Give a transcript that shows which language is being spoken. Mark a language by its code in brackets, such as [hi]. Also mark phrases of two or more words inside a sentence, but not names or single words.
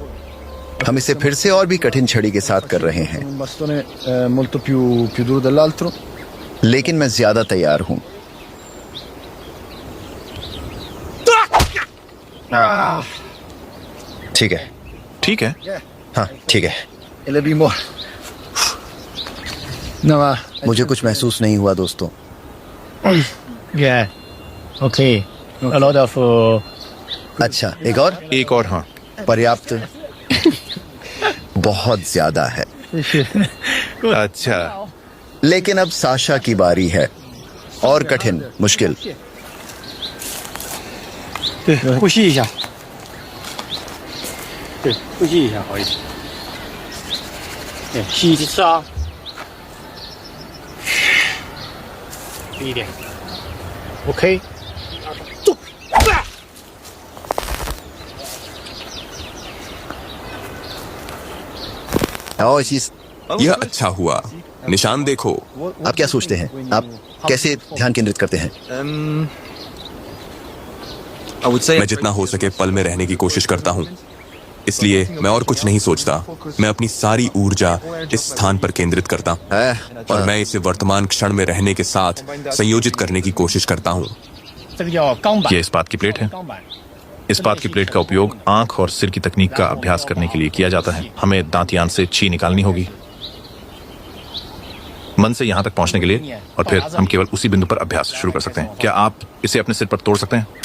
[hi] हम इसे फिर से और भी कठिन छड़ी के साथ कर रहे हैं, लेकिन मैं ज्यादा तैयार हूं। ठीक है। ठीक है। हाँ, ठीक है। मुझे कुछ महसूस नहीं हुआ दोस्तों। [en] A lot of [hi] अच्छा, एक और। हाँ, पर्याप्त। बहुत ज्यादा है। अच्छा। लेकिन अब साशा की बारी है। और कठिन, मुश्किल। [zh] 对，呼吸一下，对，呼吸一下好一点。对，吸一次啊，低一点。OK， [hi] और इस यह अच्छा हुआ। निशान देखो। आप क्या सोचते हैं? आप कैसे ध्यान केंद्रित करते हैं? मैं जितना हो सके पल में रहने की कोशिश करता हूँ, इसलिए मैं और कुछ नहीं सोचता। मैं अपनी सारी ऊर्जा इस स्थान पर केंद्रित करता हूँ और मैं इसे वर्तमान क्षण में रहने के साथ संयोजित करने की कोशिश करता हूँ। [zh] 这个叫钢板。 [hi] ये इस्पात की प्लेट है। [zh] 钢板。 [hi] इस्पात की प्लेट का उपयोग आंख और सिर की तकनीक का अभ्यास करने के लिए किया जाता है। हमें दांतियान से ची निकालनी होगी मन से यहां तक पहुंचने के लिए, और फिर हम केवल उसी बिंदु पर अभ्यास शुरू कर सकते हैं। क्या आप इसे अपने सिर पर तोड़ सकते हैं?